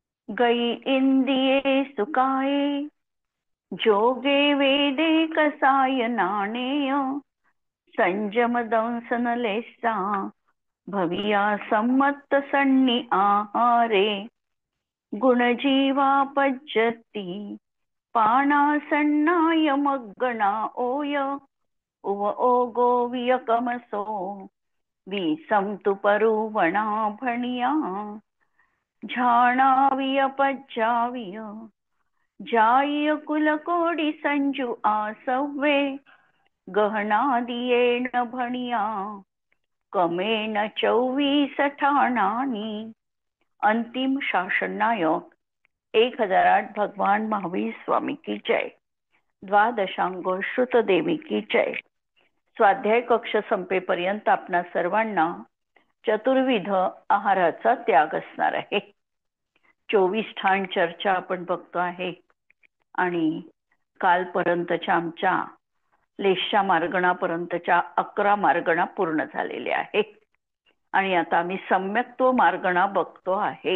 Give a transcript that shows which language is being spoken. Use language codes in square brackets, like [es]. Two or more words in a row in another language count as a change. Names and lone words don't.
[pra] गई इंद्रिये सुखाये, जोगे वेदे कसाय नाणेय, संयम दंसन लेसा, भविया सम्मत सन्नी आहारे, गुणजीवा पज्जती, पानासन्नाय मग्गणा ओय, उव ओगो वियकमसो, विसंतु परुवणा भणिया, झाणाविय पज्जाविय, जाय कुलकोडी संजू आसव्वे, गहनादियेण भणिया, कमेन 24 ठाणानी. [hi] अंतिम शासन नायक 1008 भगवान महावीर स्वामी की जय. द्वादशांग श्रुत देवी की जय. [mr] स्वाध्याय कक्ष संपेपर्यंत आपणा सर्वांना चतुर्विध आहाराचा त्याग असणार आहे. 24 ठाण चर्चा आपण बघतो आहे आणि कालपर्यंतच्या आमच्या लेशा मार्गणापर्यंतच्या 11 मार्गणा पूर्ण झालेल्या आहेत आणि आता आम्ही सम्यक्त्व मार्गणा बघतो आहे.